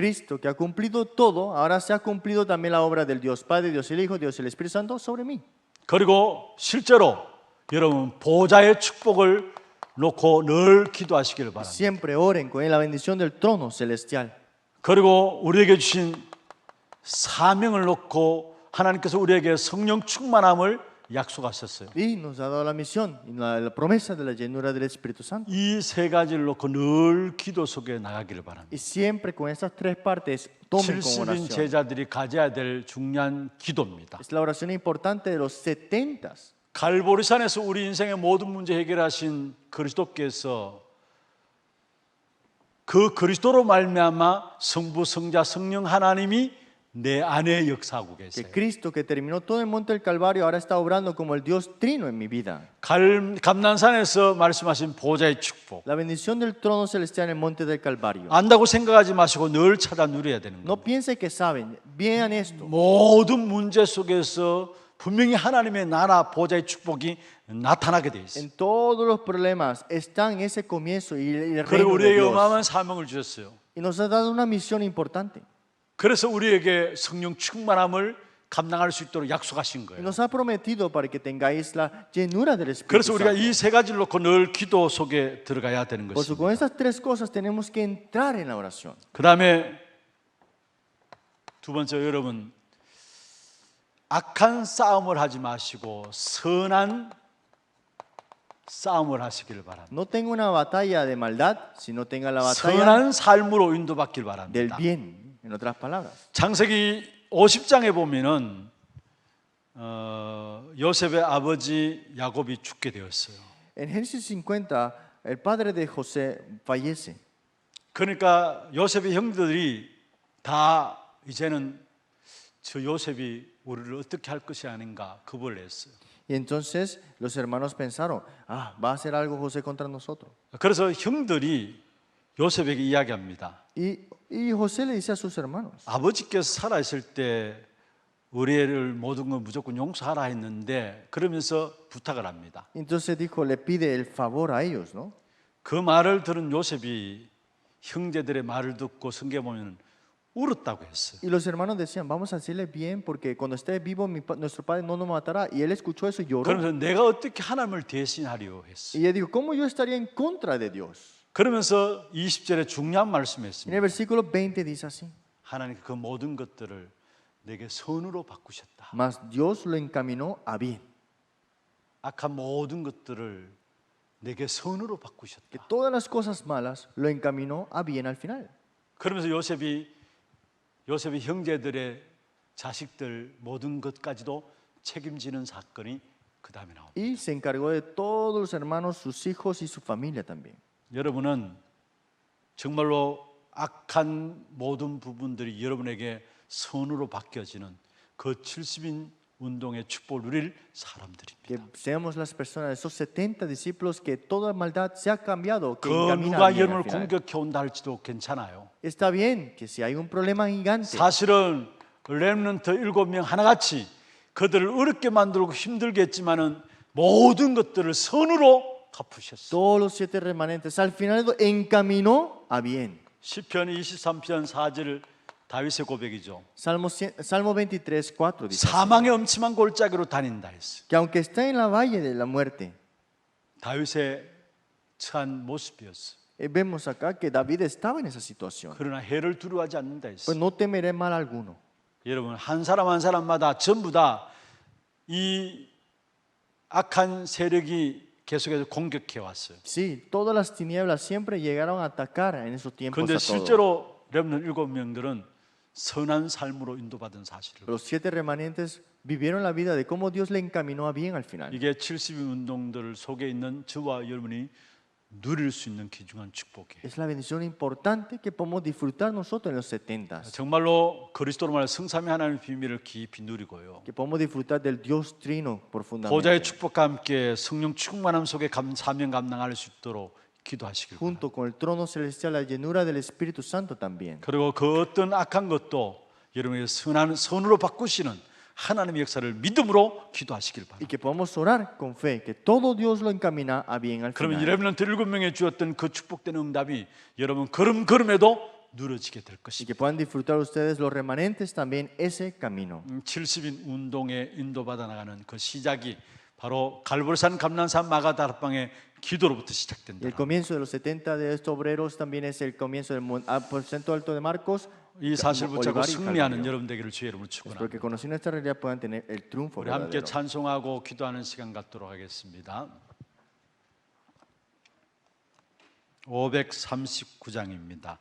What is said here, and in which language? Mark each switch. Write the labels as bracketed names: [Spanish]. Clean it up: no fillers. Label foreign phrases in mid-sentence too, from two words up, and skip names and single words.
[Spanish] Cristo, que ha cumplido todo, ahora se ha cumplido también la obra del Dios Padre, Dios el Hijo, Dios el Espíritu Santo sobre mí. [Korean] 그리고 실제로 여러분 보좌의 축복을 놓고 늘 기도하시기를 바랍니다. [Spanish] Siempre oren con la bendición del trono celestial. [Korean] 그리고 우리에게 주신 사명을 놓고 하나님께서 우리에게 성령 충만함을 약속하셨어요. [Spanish] Y nos ha dado la misión y la promesa de la llenura del Espíritu Santo. [Korean] 이 세 가지를 놓고 늘 기도 속에 나가기를 바랍니다. [Spanish] Y siempre con estas tres partes tomen como [Korean] 70인 [Spanish] oración. [Korean] 제자들이 가져야 될 중요한 기도입니다. [Spanish] Es la oración importante de los 70. [Korean] 갈보리산에서 우리 인생의 모든 문제 해결하신 그리스도께서 그 그리스도로 말미암아 성부, 성자, 성령 하나님이 내 안에 역사하고 [Spanish] Que [Korean] 계세요. [Spanish] Cristo, que terminó todo el monte del Calvario, ahora está obrando como el Dios Trino en mi vida. [Korean] 감난산에서 말씀하신 보좌의 축복 [Spanish] La bendición del trono celestial en el monte del Calvario. [Korean] 안다고 생각하지 마시고 늘 찾아 누려야 되는 [Spanish] No [Korean] 거예요. [Spanish] piense que saben, vean esto. [Korean] 모든 문제 속에서 분명히 하나님의 나라 보좌의 축복이 나타나게 돼 있어요. [Spanish] En todos los problemas está en ese comienzo y el [Korean] 그리고 [Spanish] reino de [Korean] 우리에게 [Spanish] Dios. [Korean] 어마어마한 사명을 주셨어요. [Spanish] Y nos ha dado una misión importante. [Korean] 그래서 우리에게 성령 충만함을 감당할 수 있도록 약속하신 [Spanish] Y [Korean] 거예요. [Spanish] nos ha prometido para que tengáis la llenura del Espíritu [Korean] 그래서 우리가 [Spanish] Santo. [Korean] 이 세 가지를 놓고 늘 기도 속에 들어가야 되는 [Spanish] Por eso, [Korean] 것입니다. [Spanish] con estas tres cosas tenemos que entrar en la oración. [Korean] 그 다음에 두 번째, 여러분 악한 싸움을 하지 마시고 선한 싸움을 하시기를 바랍니다. [Spanish] No tenga una batalla de maldad, sino tenga la batalla [Korean] 선한 삶으로 인도받길 [Spanish] del [Korean] 바랍니다. [Spanish] bien. En otras palabras, [Korean] 창세기 50장에 보면은 요셉의 아버지 야곱이 죽게 되었어요. [Spanish] en Génesis 50, el padre de José fallece. [Korean] 그러니까 요셉의 형들이 다 이제는 저 요셉이 우리를 어떻게 할 것이 아닌가 겁을 냈어요. [Spanish] Y entonces los hermanos pensaron, va a hacer algo José contra nosotros. [Korean] 그래서 형들이 요셉에게 이야기합니다. [Spanish] Y José le dice a sus hermanos, [Korean] 아버지께서 살아있을 때 우리 애를 모든 걸 무조건 용서하라 했는데 그러면서 부탁을 합니다. [Spanish] entonces dijo, le pide el favor a ellos, ¿no? [Korean] 그 말을 들은 요셉이 형제들의 말을 듣고 성경에 보면 울었다고 했어요. [Spanish] Y los hermanos decían, vamos a hacerle bien porque cuando esté vivo nuestro padre no nos matará. Y él escuchó eso y lloró. [Korean] 그러면서 내가 어떻게 하나님을 대신하려 했어요. [Spanish] Y él dijo, ¿cómo yo estaría en contra de Dios? [Korean] 그러면서 20절에 중요한 [Spanish] En [Korean] 말씀했습니다. [Spanish] el versículo 20 dice así, [Korean] 하나님 그 모든 것들을 내게 선으로 바꾸셨다. [Spanish] mas Dios lo encaminó a bien. [Korean] 악한 모든 것들을 내게 선으로 [Spanish] Que [Korean] 바꾸셨다. [Spanish] todas las cosas malas lo encaminó a bien al final. [Korean] 그러면서 요셉이 형제들의 자식들 모든 것까지도 책임지는 사건이 그 다음에 나옵니다. [Spanish] Y se encargó de todos los hermanos, sus hijos y su familia también. [Korean] 여러분은 정말로 악한 모든 부분들이 여러분에게 선으로 바뀌어지는 그 70인 운동의 축복을 누릴 사람들입니다. [Spanish] Que seamos las personas, esos 70 discípulos, que toda maldad se ha cambiado, que [Korean] 그 [Spanish] encamina [Korean] 누가 [Spanish] bien al [Korean] 여러분을 [Spanish] final. [Korean] 공격해 온다 할지도 괜찮아요. [Spanish] Está bien que si hay un problema gigante, [Korean] 사실은 렘넌트 7명 하나같이 그들을 어렵게 만들고 힘들게 했지만은 모든 것들을 선으로 갚으셨어요. [Spanish] todos los 7 remanentes al final encaminó a bien. [Korean] 시편 23편 4절 다윗의 고백이죠. [Spanish] Salmo 23, 4 dice así, [Korean] 사망의 엄침한 골짜기로 다닌다 했어요. [Spanish] que aunque está en la valle de la muerte, [Korean] 다윗의 처한 모습이었어요. [Spanish] vemos acá que David estaba en esa situación. [Korean] 그러나 해를 두려워하지 않는다 [Spanish] Pues [Korean] 했어요. [Spanish] no temeré mal alguno. [Korean] 여러분 한 사람 한 사람마다 전부 다 이 악한 세력이 계속해서 공격해 왔어요. [Spanish] Sí, todas las tinieblas siempre llegaron a atacar en esos tiempos [Korean] 그런데 [Spanish] a todos. [Korean] 실제로 렘넌트 7명들은 선한 삶으로 인도받은 사실을. [Spanish] Los 7 remanentes vivieron la vida de cómo Dios le encaminó a bien al final. [Korean] 이게 70인 운동들 속에 있는 저와 여러분이 누릴 수 있는 귀중한 축복이에요. [Spanish] Es la bendición importante que podemos disfrutar nosotros en los 70s. [Korean] 정말로 그리스도로 말해 성삼위 하나님의 비밀을 깊이 누리고요. [Spanish] Que podemos disfrutar del Dios Trino [Korean] 보좌의 [Spanish] profundamente. [Korean] 축복과 함께 성령 충만함 속에 사명 감당할 수 있도록 기도하시길 바랍니다. [Spanish] Junto con el trono celestial, la llenura del Espíritu Santo también. [Korean] 그리고 그 어떤 악한 것도 여러분의 선으로 바꾸시는 하나님의 역사를 믿음으로 기도하시길 [Spanish] Y [Korean] 바랍니다. [Spanish] que podamos orar con fe, que todo Dios lo encamina a bien al [Korean] 그러면 [Spanish] final. [Korean] 여러분한테 7명에 주었던 그 축복된 응답이 여러분 걸음걸음에도 누려지게 될 [Spanish] Y [Korean] 것입니다. [Spanish] que puedan disfrutar ustedes, los remanentes, también ese camino. [Korean] 70인 운동에 인도받아 나가는 그 시작이 바로 갈보리산 감난산 마가다락방의 기도로부터 [Spanish] Y [Korean] 시작된다. [Spanish] el comienzo de los 70 de estos obreros también es el comienzo del aposento alto de Marcos. [Korean] 이 사실 붙잡고 [Spanish] Olivar y [Korean] 승리하는 [Spanish] Calvario. [Korean] 여러분 되기를 주의 이름으로 [Spanish] Espero [Korean] 축원합니다. [Spanish] que conociendo esta realidad puedan tener el triunfo [Korean] 우리 함께 [Spanish] verdadero. [Korean] 찬송하고 기도하는 시간 갖도록 하겠습니다. 539장입니다.